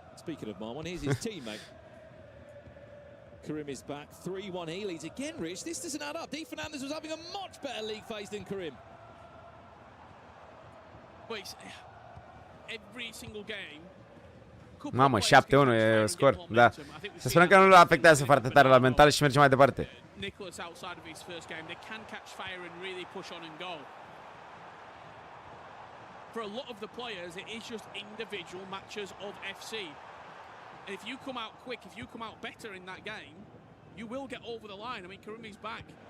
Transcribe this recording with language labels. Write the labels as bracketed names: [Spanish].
[English] Speaking of Marwan, here's his teammate. Karim is back. 3-1 he leads again, Rich. This doesn't add up. D. Fernandez was having a much better league phase than Karim. But it's every single game. [Romanian] Mamă, 7-1 e scor, da. Să sperăm că nu-l afectează foarte tare la mental și merge mai departe. [English] Nicholas outside of his first game, they can catch fire and really push on and go. For a lot of the players, it is just individual matches of FC. And if you come out quick, if you come out better in that game, you will get over the line. I mean, Karimi's back.